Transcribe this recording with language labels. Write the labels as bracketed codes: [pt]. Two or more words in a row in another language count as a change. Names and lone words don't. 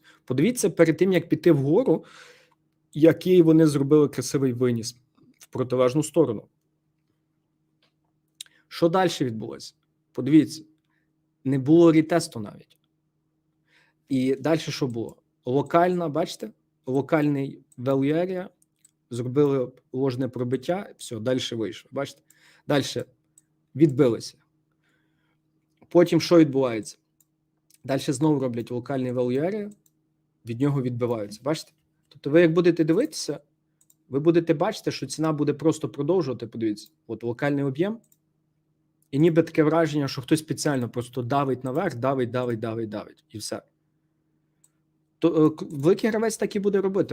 [uk] Подивіться, перед тим, як піти вгору, який вони зробили красивий виніс в протилежну сторону. Що далі відбулося? Подивіться, не було рітесту навіть. І далі що було? Локальна, бачите? Локальний [en] value area, [uk] зробили ложне пробиття, все, далі вийшло. Бачите? Далі відбилися. Потім що відбувається? Далі знову роблять локальний [en] value area, [uk] від нього відбиваються. Бачите? Тобто ви як будете дивитися, ви будете бачити, що ціна буде просто продовжувати, подивіться, от локальний об'єм, і ніби таке враження, що хтось спеціально просто давить наверх, давить, і все. То великий гравець так і буде робити.